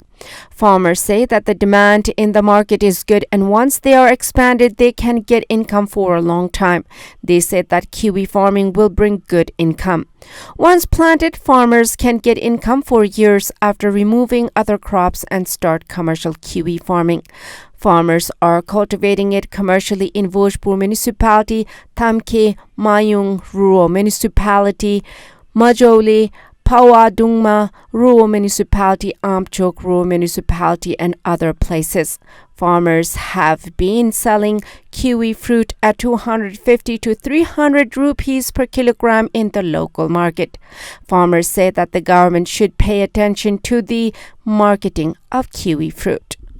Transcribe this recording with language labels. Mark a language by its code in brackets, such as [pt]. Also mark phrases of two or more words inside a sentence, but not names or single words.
[en] Farmers say that the demand in the market is good, and once they are expanded, they can get income for a long time. They said that kiwi farming will bring good income. Once planted, farmers can get income for years after removing other crops and start commercial kiwi farming. Farmers are cultivating it commercially in Bhojpur Municipality, Thamke, Mayung Rural Municipality, Majole, Pawadungma Rural Municipality, Amchok Rural Municipality, and other places. Farmers have been selling kiwi fruit at 250 to 300 rupees per kilogram in the local market. Farmers say that the government should pay attention to the marketing of kiwi fruit.